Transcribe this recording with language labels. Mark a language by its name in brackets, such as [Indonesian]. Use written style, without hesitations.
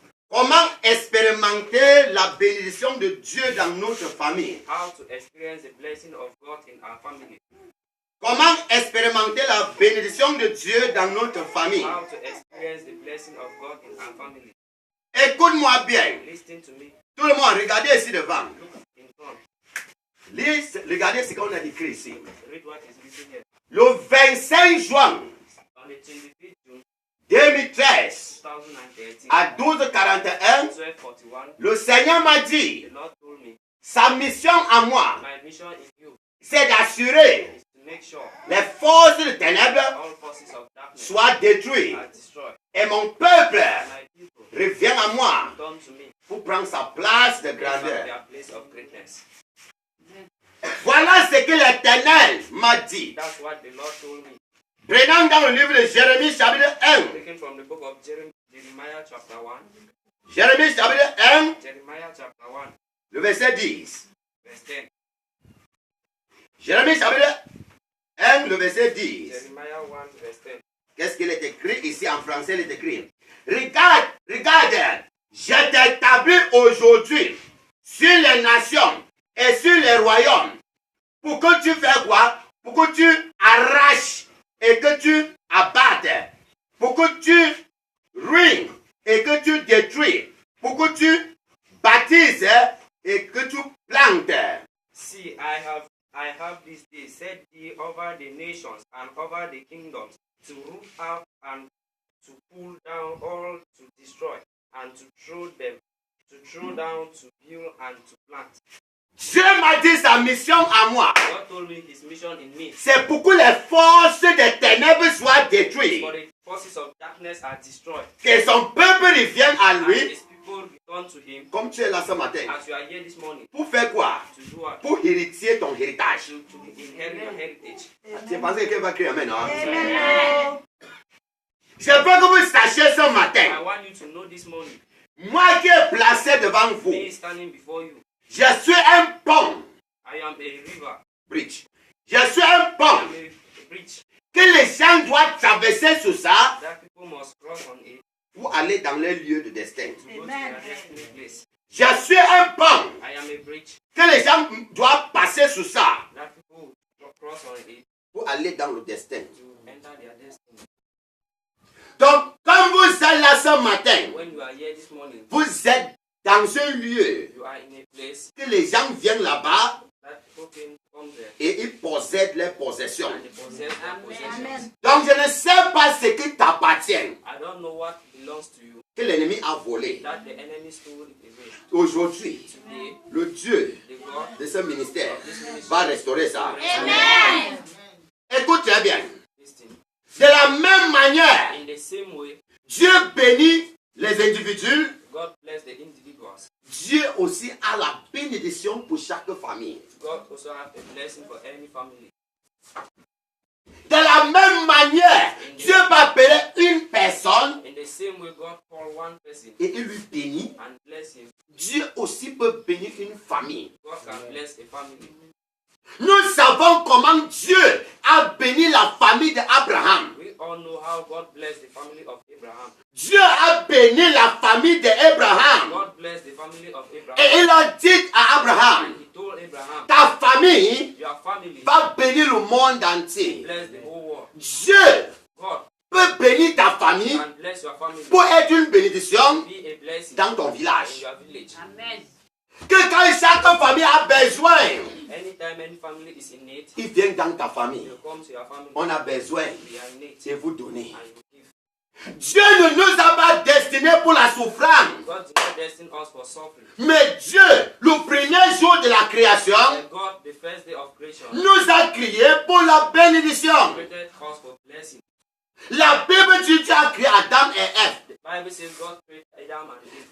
[French] Comment expérimenter la bénédiction de Dieu dans notre famille? [English] How to experience the blessing of God in our family. [French] Comment expérimenter la bénédiction de Dieu dans notre famille? [English] How to experience the blessing of God in our family. [French] Écoute-moi bien. [English] Listen to me. [French] Tout le monde, regardez ici devant. [English] Look in front. [French] Regardez ce qu'on a écrit ici. [English] Read what is written here. [French] Le 25 juin [English] On the 25th June [French] 2013 [English] 2013, [French] à 12h41, [English] 12:41, [French] le Seigneur m'a dit, [English] the Lord told me, [French] sa mission à moi, [English] my mission in you [French] c'est d'assurer [English] is to make sure [French] les forces de ténèbres [English] all forces of darkness [French] soient détruites [English] are destroyed. [French] et mon peuple [English] My people [French] revient à moi [English] turn to me [French] pour prendre sa place de [English] from [French] grandeur. [English] their place of greatness. [French] Voilà ce que l'Éternel m'a dit. [English] That's what the Lord told me. [French] Prenons dans le livre de Jérémie chapitre 1. [English] Taken from the book of Jeremiah chapter 1. [French] Jérémie chapitre 1, [English] Jeremiah chapter 1, [French] le verset 10. [English] verse 10. [French] Jérémie chapitre 1, le verset 10. [English] Jeremiah 1, verse 10. [French] Qu'est-ce qu'il est écrit ici en français? Il est écrit. Regarde, je t'établis aujourd'hui sur les nations et sur les royaumes pour que tu fasses quoi? Pour que tu arraches et que tu abattes, pour que tu ruines et que tu détruis, pour que tu baptises et que tu plantes. [English] See, I have this day set thee over the nations and over the kingdoms, to root out and to pull down, all to destroy, and to throw down, to build and to plant. [French] Dieu m'a dit sa mission à moi. [English] God told me his mission in me. [French] C'est pour que les forces des ténèbres soient détruites. [English] For the forces of darkness are destroyed. [French] Que son peuple revienne à [English] And [French] lui. [English] his people return to him. [French] Comme tu es là ce matin. [English] As you are here this morning. [French] Pour faire quoi? [English] To do what? [French] Pour hériter ton héritage. [English] To inherit your heritage. [French] Tu penses que quelqu'un va crier amen, hein? Amen. Je veux que vous sachiez ce [English] I [French] matin. [English] want you to know this morning. [French] Moi qui est placé devant vous. [English] Me standing before you. [French] Je suis un pont. [English] I am a river. [French] Bridge. Je suis un [English] I [French] pont. [English] am a bridge. [French] Que les gens doivent traverser sur ça [English] That people must cross on it [French] pour aller dans les lieux de destin. [English] to go to their destiny place. [French] Je suis un pont. [English] I am a bridge. [French] Que les gens doivent passer sur ça [English] That people will cross on it [French] pour aller dans le destin. [English] to enter their destiny. [French] Donc, quand vous êtes là ce matin, [English] When you are here this morning, [French] vous êtes dans un lieu [English] you are in a place [French] que les gens viennent là-bas [English] that people can come there [French] et ils possèdent leurs possessions. [English] and they possess their possessions. Amen. [French] Donc, je ne sais pas ce qui t'appartient, [English] I don't know what belongs to you [French] que l'ennemi a volé. [English] that the enemy stole away. [French] Aujourd'hui, [English] Today, [French] le Dieu [English] the God [French] de ce ministère va restaurer ça. Amen. Écoute très bien. [English] listen. [French] De la même manière, [English] In the same way, [French] Dieu bénit les individus. [English] God bless the individuals. [French] Dieu aussi a la bénédiction pour chaque famille. [English] God also has a blessing for any family. [French] De la même manière, Dieu va appeler une personne [English] In the same way, God called one person [French] et il lui bénit. [English] and bless him. [French] Dieu aussi peut bénir une famille. [English] God can bless a family. [French] Nous savons comment Dieu a béni la famille d'Abraham. [English] We all know how God blessed the family of Abraham. [French] Dieu a béni la famille d'Abraham. [English] God blessed the family of Abraham. [French] Et il a dit à Abraham, [English] And he told Abraham, [French] ta famille [English] your family [French] va bénir le monde entier. [English] bless the whole world. [French] Dieu [English] God [French] peut bénir ta famille [English] can bless your family. [French] pour être une bénédiction [English] Be a blessing [French] dans ton [English] in [French] village. [English] your village. Amen. [French] Que quand chaque famille a besoin, [English] Anytime any family is in need, [French] il vient dans ta famille. [English] you come to your family. [French] On a besoin [English] They are in need. [French] de vous donner. [English] And you give. [French] Dieu ne nous a pas destinés pour la souffrance. [English] God did not destine us for suffering. [French] Mais Dieu, le premier jour de la création, [English] And God, the first day of creation, [French] nous a créés pour la bénédiction. [English] created us for blessing. [French] La Bible dit Dieu a créé Adam et Ève. [English] The Bible says God created Adam and Eve,